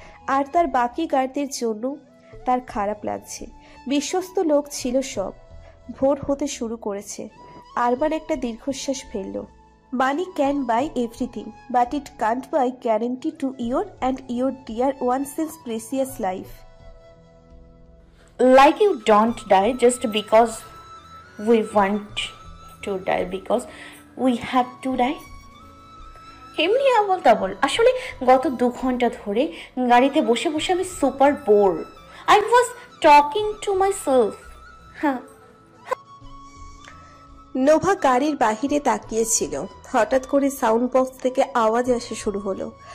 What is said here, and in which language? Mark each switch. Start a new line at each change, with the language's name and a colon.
Bangla: আর তার বাকি গার্ডদের জন্য তার খারাপ লাগছে। বিশ্বস্ত লোক ছিল সব। ভোর হতে শুরু করেছে। আরমান একটা দীর্ঘশ্বাস ফেলল।
English: Money can buy everything, but it can't buy guarantee to your and your dear ones precious life. Like you don't die just because we want to die, because we have to die.
Bangla: এমনি আবল তাবল। আসলে গত 2 ঘন্টা ধরে গাড়িতে বসে বসে আমি super bore.
English: I was talking to myself. হ্যাঁ,
Bangla: নোভা গাড়ির বাহিরে তাকিয়েছিল। হঠাৎ করে সাউন্ড বক্স থেকে আওয়াজ আসা শুরু হলো।